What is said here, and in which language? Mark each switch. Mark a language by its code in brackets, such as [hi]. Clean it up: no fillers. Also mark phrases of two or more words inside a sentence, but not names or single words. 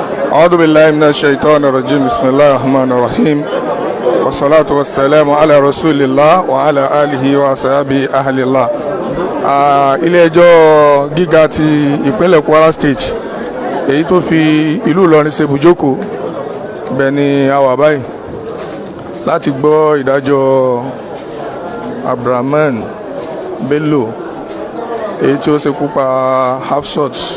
[ar] أعوذ بالله من الشيطان الرجيم بسم الله الرحمن الرحيم والصلاة والسلام على رسول الله وعلى آله وصحبه أهل الله. [yo] ilé ẹjọ́ gíga ti ìpínlẹ̀ Kwara State èyí tó fi ìlú Ìlọrin ṣe ibùjókòó bẹ́ẹ̀ ni a wà báyìí láti gbọ́ ìdájọ́ Abdulrahman Bello èyí tí ó ṣekú pa Hafsat